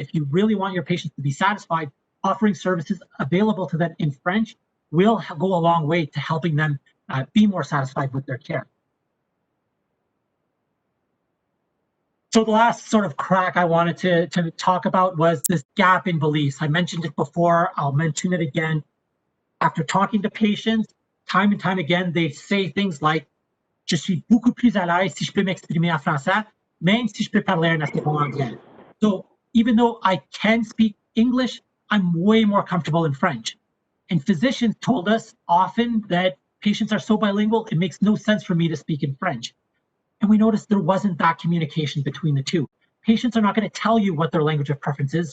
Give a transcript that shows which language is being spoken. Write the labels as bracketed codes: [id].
[en] If you really want your patients to be satisfied, offering services available to them in French will go a long way to helping them be more satisfied with their care. So the last sort of crack I wanted to talk about was this gap in beliefs. I mentioned it before, I'll mention it again. After talking to patients, time and time again, they say things like, [fr] je suis beaucoup plus à l'aise si je peux m'exprimer en français, même si je peux parler un assez bon anglais. [en] So even though I can speak English, I'm way more comfortable in French. And physicians told us often that patients are so bilingual, it makes no sense for me to speak in French. And we noticed there wasn't that communication between the two. Patients are not going to tell you what their language of preference is.